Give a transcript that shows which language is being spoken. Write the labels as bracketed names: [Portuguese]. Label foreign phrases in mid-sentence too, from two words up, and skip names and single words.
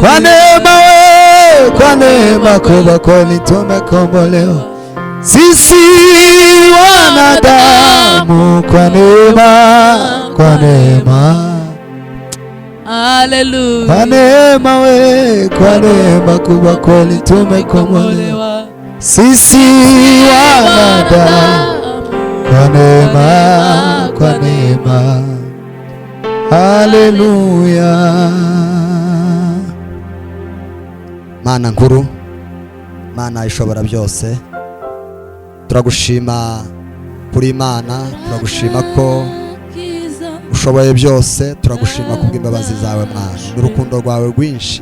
[Swahili] Kwa neema kubwa kweli tumekombolewa sisi wanadamu, kwa neema, kwa neema, haleluya. Kwa neema kubwa kweli tumekombolewa sisi wanadamu, kwa neema, kwa neema, haleluya. [Kinyarwanda] Mana nkuru, Mana ishobora byose, turagushima kuri Imana, turagushima ko ushoboye byose, turagushima kubw'imbabazi zawe Mwana n'urukundo rwawe rwinshi.